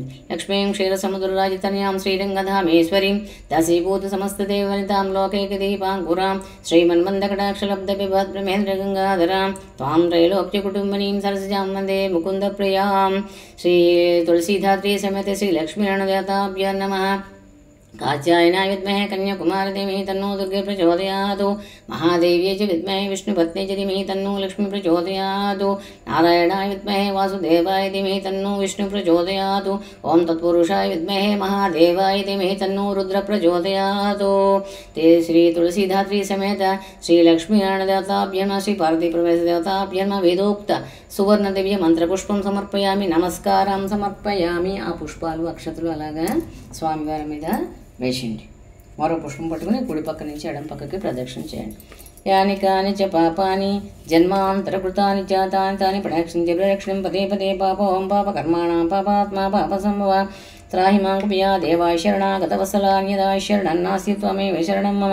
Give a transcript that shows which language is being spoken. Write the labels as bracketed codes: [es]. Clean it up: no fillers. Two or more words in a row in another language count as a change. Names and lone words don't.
[sa] లక్ష్మీం క్షీర సముద్రరాజితనయాం శ్రీరంగధామేశ్వరీం దాసీభూత సమస్త దేవనితాం లోకైక దీపాంకురాం శ్రీమన్మందకటాక్షలబ్ధ బిభద్రమేంద్ర గంగాధరాం త్వాం త్రైలోక్య కుటుంబనీం సరసజాం వందే ముకుంద ప్రియాం. శ్రీ తులసీధాత్రీ సమేత శ్రీ లక్ష్మీనారాయణ దేవతాభ్యో నమః. कात्यायनाय विद्महे कन्याकुमारी धीमहि तन्नो दुर्गे प्रचोदयात्. महादेव्यै च विद्महे विष्णुपत्न्यै च धीमहि तन्नो लक्ष्मी प्रचोदयात्. नारायणाय विद्महे वासुदेवाय धीमहि तन्नो विष्णु प्रचोदयात्. ओं तत्पुरुषाय विद्महे महादेवाय धीमहि तन्नो रुद्र प्रचोदयात्. ते श्री तुलसीधात्री समेत श्री लक्ष्मीनारायण देवताभ्यो नमः, श्री पार्वती परमेश्वर देवताभ्यो नमः. वेदोक्त సువర్ణ దివ్య మంత్రపుష్పం సమర్పయామి. నమస్కారం సమర్పయామి. [te] ఆ పుష్పాలు అక్షతలు అలాగా స్వామివారి మీద వేసిండి. మరో పుష్పం పట్టుకుని కుడి పక్క నుంచి ఎడం పక్కకి ప్రదక్షిణ చేయండి. [sa] యాని కాని చ పాపాని జన్మాంతరకృతాని చ తాని తాని ప్రదక్షిణ్య ప్రదక్షిణం పదే పదే పాపం పాపకర్మాణం పాపాత్మా పాపసంభవ త్రాహి మాం కృపయా దేవాయ శరణాగతవత్సలాన్యదాయ శరణన్నాసి త్వమేవ శరణం మమ.